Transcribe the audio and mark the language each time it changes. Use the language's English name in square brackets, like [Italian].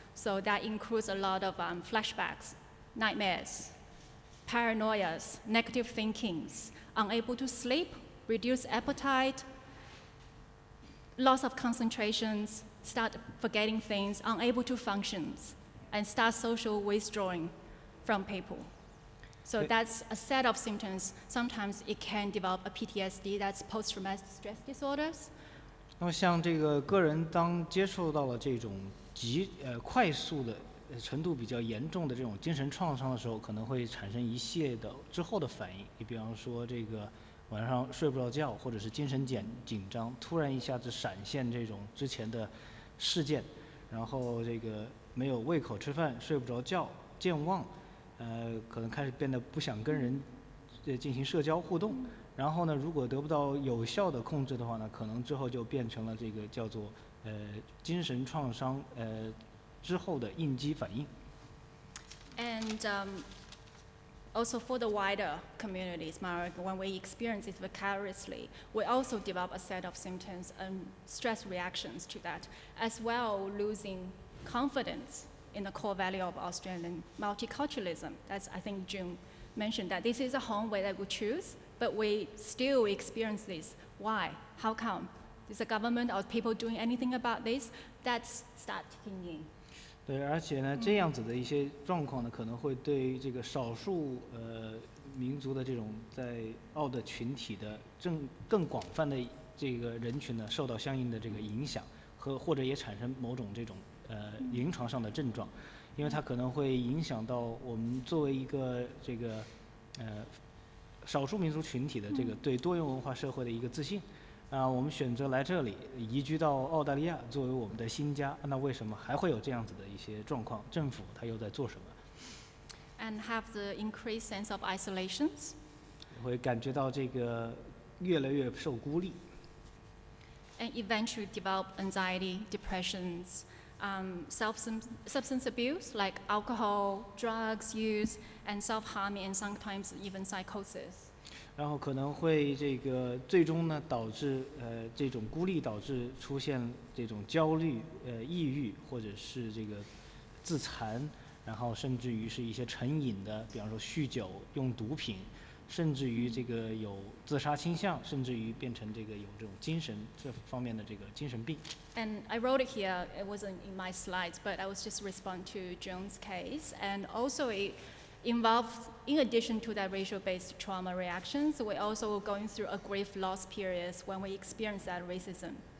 [English] So that includes a lot of flashbacks, nightmares, paranoias, negative thinkings, unable to sleep, reduced appetite, loss of concentrations, start forgetting things, unable to function, and start social withdrawing from people. So that's a set of symptoms. Sometimes it can develop a PTSD, that's post-traumatic stress disorders. [Chinese] 那么像这个个人当接受到了这种快速的程度比较严重的这种精神创伤的时候，可能会产生一系列的之后的反应。你比方说这个晚上睡不着觉，或者是精神紧张，突然一下子闪现这种之前的事件，然后这个没有胃口吃饭，睡不着觉，健忘。可能开始变得不想跟人进行社交互动，然后呢，如果得不到有效的控制的话呢，可能之后就变成了这个叫做精神创伤之后的应激反应。 [English] And also for the wider communities, when we experience it vicariously, we also develop a set of symptoms and stress reactions to that, as well losing confidence in the core value of Australian multiculturalism. As I think June mentioned, that this is a home where we choose, but we still experience this. Why? How come? Is the government or people doing anything about this? That's start kicking in. [Chinese] 对，而且呢，这样子的一些状况呢，可能会对这个少数民族的这种在澳的群体的更广泛的这个人群呢，受到相应的这个影响，或者也产生某种这种临床上的症状，因为它可能会影响到我们作为一个这个少数民族群体的这个对多元文化社会的一个自信。我们选择来这里移居到澳大利亚作为我们的新家，那为什么还会有这样子的一些状况？政府它又在做什么 [English] ？And have the increased sense of isolations. [Chinese] 会感觉到这个越来越受孤立。 [English] And eventually develop anxiety, depressions, substance abuse like alcohol, drugs use, and self-harming, and sometimes even psychosis. [Chinese] 然后可能会这个最终呢导致这种孤立导致出现这种焦虑、抑郁或者是这个自残，然后甚至于是一些成瘾的，比方说酗酒、用毒品，甚至于这个有自杀倾向，甚至于变成这个有这种精神这方面的这个精神病。 [English] And I wrote it here. It wasn't in my slides, but I was just responding to Joan's case, and also it involved, in addition to that racial-based trauma reactions, we're also going through a grief loss periods when we experience that racism.